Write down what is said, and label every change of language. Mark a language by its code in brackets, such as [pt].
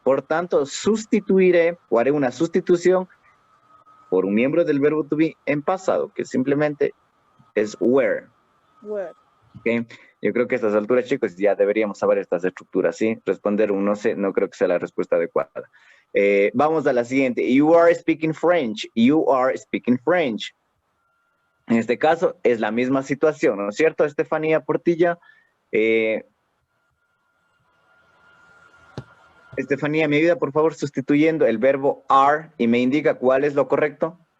[es] Por tanto, sustituiré o haré una sustitución por un miembro del verbo to be en pasado, que simplemente es were. [en] Where. ¿Okay? [es] Yo creo que a estas alturas, chicos, ya deberíamos saber estas estructuras, ¿sí? Responder un no sé, no creo que sea la respuesta adecuada. Vamos a la siguiente. [en] You are speaking French. You are speaking French. [es] En este caso, es la misma situación, ¿no es cierto, Estefanía Portilla? Estefanía, ¿me ayuda, por favor, sustituyendo el verbo are y me indica cuál es lo correcto?